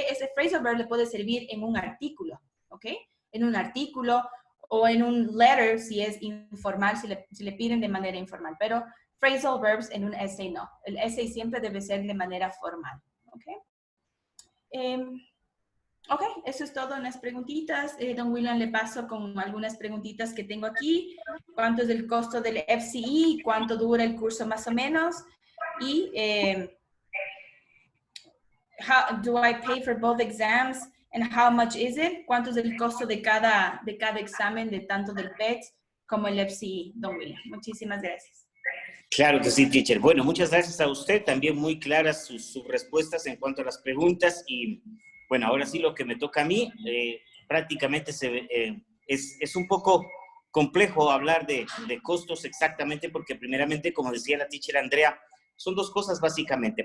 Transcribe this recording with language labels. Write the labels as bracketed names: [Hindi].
[Spanish] Ese phrasal verb le puede servir en un artículo, ¿ok? En un artículo o en un letter si es informal, si le piden de manera informal, pero phrasal verbs en un essay no. El essay siempre debe ser de manera formal, ¿ok? Ok, eso es todo en las preguntitas. Don William, le paso con algunas preguntitas que tengo aquí. ¿Cuánto es el costo del FCE? ¿Cuánto dura el curso más o menos? [English] Y how do I pay for both exams and how much is it? [Spanish] ¿Cuánto es el costo de cada examen, de tanto del PET como el FCE, don William? Muchísimas gracias. Claro que sí, teacher. Bueno, muchas gracias a usted. También muy claras sus respuestas en cuanto a las preguntas. Y bueno, ahora sí lo que me toca a mí, prácticamente es un poco complejo hablar de costos exactamente porque primeramente, como decía la teacher Andrea, son dos cosas básicamente.